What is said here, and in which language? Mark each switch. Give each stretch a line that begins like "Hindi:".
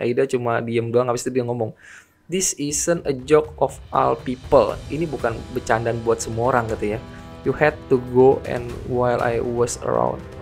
Indonesian: Eida cuma diem doang, habis itu dia ngomong,
English: this isn't a joke of all people.
Indonesian: Ini bukan bercandaan buat semua orang gitu ya.
English: You had to go and while I wasn't around.